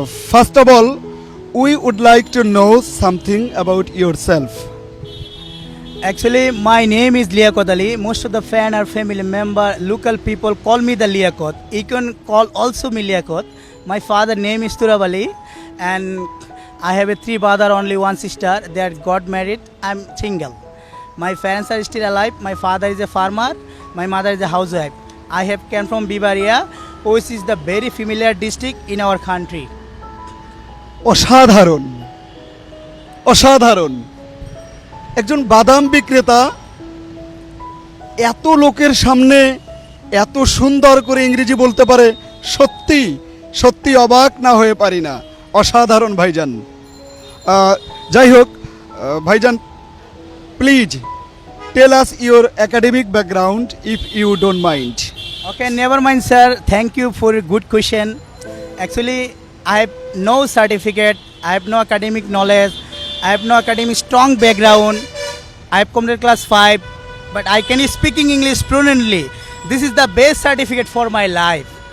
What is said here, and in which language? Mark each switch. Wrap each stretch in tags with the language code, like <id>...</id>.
<en>First of all, we would like to know something about your self. Actually, my name is Liakot Ali. Most of the fan or family member, local people call me the Liakot. You can call also me Liakot. My father name is Turab Ali, and I have a 3 brother, only 1 sister. They got married. I'm single. My parents are still alive. My father is a farmer. My mother is a housewife. I have came from Bibaria, which is the very familiar district in our country.</en> <bn>অসাধারণ, অসাধারণ। একজন বাদাম বিক্রেতা এত লোকের সামনে এত সুন্দর করে ইংরেজি বলতে পারে, সত্যি সত্যি অবাক না হয়ে পারি না। অসাধারণ ভাইজান। যাই হোক ভাইজান,</bn> <en>Please tell us your academic background if you don't mind. Okay, never mind, sir. Thank you for a good question. Actually, I have no certificate. I have no academic knowledge. I have no academic strong background. I have completed class 5, but I can speaking English fluently. This is the best certificate for my life.</en>